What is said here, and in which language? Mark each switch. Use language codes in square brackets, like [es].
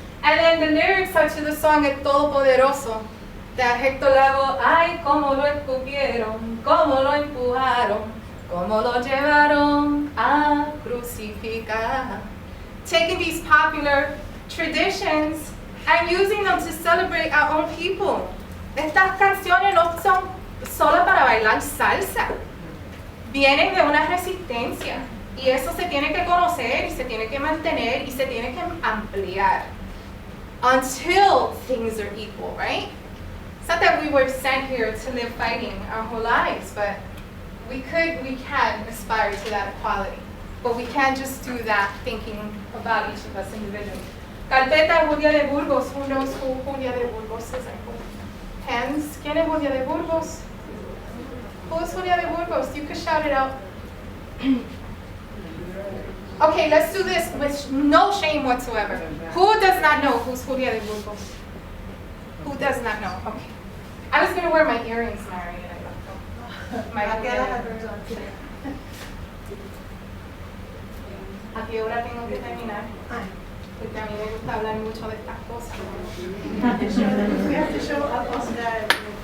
[en] And then the lyrics are to the song El Todopoderoso, that Hector Lavoe, [es] ay, cómo lo escupieron, cómo lo empujaron, cómo lo llevaron a crucificar. [en] Taking these popular traditions and using them to celebrate our own people. [es] Estas canciones no son solo para bailar salsa. Vienen de una resistencia. Y eso se tiene que conocer y se tiene que mantener y se tiene que ampliar [en] until things are equal, right? It's not that we were sent here to live fighting our whole lives, but we can aspire to that equality. But we can't just do that thinking about each of us individually. Carpeta Julia de Burgos. Who knows who Julia de Burgos is? Hands. [es] ¿Quién es Julia de Burgos? [en] Who is Julia de Burgos? You could shout it out. Okay, let's do this with no shame whatsoever. Who does not know who's Julia de Burgos? Who does not know? Okay. I was going to wear my earrings, Mary, and I left them. [es] ¿A qué hora tengo que terminar? Porque a mí me gusta hablar mucho de estas cosas. [en] We have to show up on that.